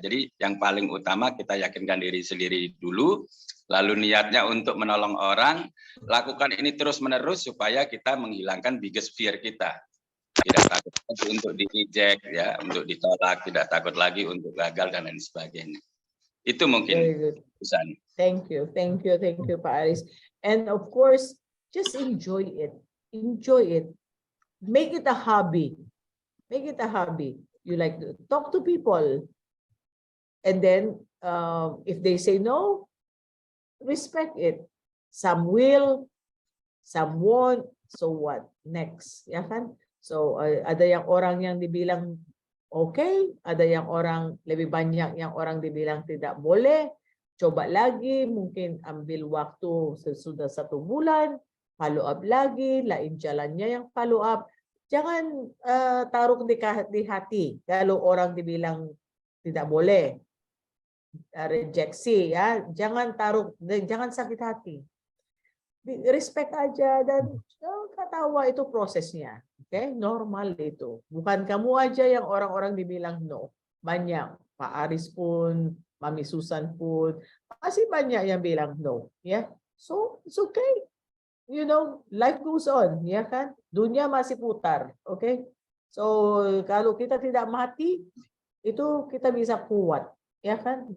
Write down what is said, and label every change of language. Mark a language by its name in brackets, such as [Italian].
[Indonesian] Jadi yang paling utama kita yakinkan diri sendiri dulu, lalu niatnya untuk menolong orang, lakukan ini terus-menerus supaya kita menghilangkan biggest fear kita. Tidak takut untuk di-reject, ya, untuk ditolak, tidak takut lagi untuk gagal dan lain sebagainya. Itu mungkin pesan. [English] Thank you, Pak Aris. And of course, just enjoy it. enjoy it. Make it a hobby. Make it a hobby. You like to talk to people. And then if they say no, respect it. Some will, some won't. So what? Next. Ya kan? [Indonesian] So ada yang orang yang dibilang okay, ada yang orang lebih banyak yang orang dibilang tidak boleh. Coba lagi, mungkin ambil waktu sesudah 1 bulan, follow up lagi, lain jalannya yang follow up. Jangan taruh di hati kalau orang dibilang tidak boleh, rejeksi ya. Jangan taruh, jangan sakit hati. Respect aja dan ketawa, itu prosesnya. Oke, normal itu. Bukan kamu aja yang orang-orang dibilang no. Banyak, Pak Aris pun, Mami Susan pun, masih banyak yang bilang no, ya. [English] So it's okay, you know, life goes on, ya kan? [Indonesian] Dunia masih putar, okay? So kalau kita tidak mati, itu kita bisa kuat, ya kan?